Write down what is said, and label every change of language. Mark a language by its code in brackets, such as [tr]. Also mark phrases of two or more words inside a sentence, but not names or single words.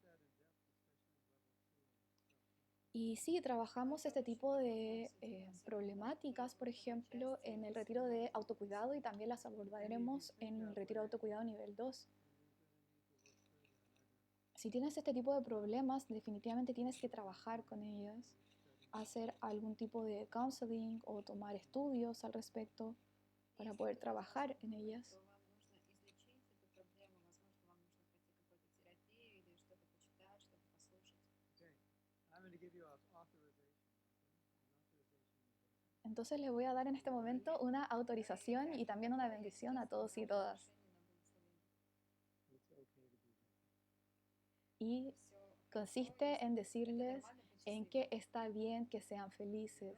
[es] Y sí, trabajamos este tipo de problemáticas, por ejemplo, en el retiro de autocuidado y también las abordaremos en el retiro de autocuidado nivel 2. Si tienes este tipo de problemas, definitivamente tienes que trabajar con ellas, hacer algún tipo de counseling o tomar estudios al respecto para poder trabajar en ellas. [ru] Вам нужно излечить эту проблему, возможно, вам нужно пройти какую-то терапию или что-то почитать, что-то послушать. [es] Entonces les voy a dar en este momento una autorización y también una bendición a todos y todas. Y consiste en decirles en que está bien que sean felices.